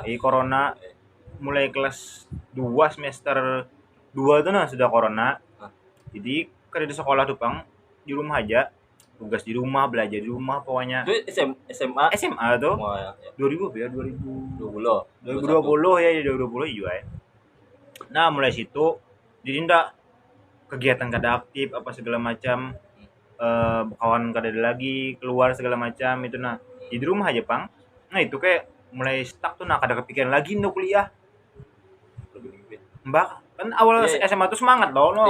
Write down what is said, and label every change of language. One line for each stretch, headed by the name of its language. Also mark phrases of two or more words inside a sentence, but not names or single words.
Indonesian: corona mulai kelas 2 semester 2 tuh sudah corona jadi kan di sekolah tuh bang di rumah aja tugas di rumah, belajar di rumah pokoknya. Itu SMA. SMA tuh Wah, ya. 2000 ya 20. 2020 ya 2020 juga ya. Nah mulai situ jadi ndak kegiatan
Banjar: kada aktif
Indonesian: apa segala macam,
Banjar: kawan kada ada lagi keluar
Indonesian: segala macam itu. Nah di rumah aja pang. Nah itu kayak mulai stuck tuh, nah kada kepikiran lagi untuk kuliah. Mbak kan awal Iya, iya. SMA tuh semangat loh, no,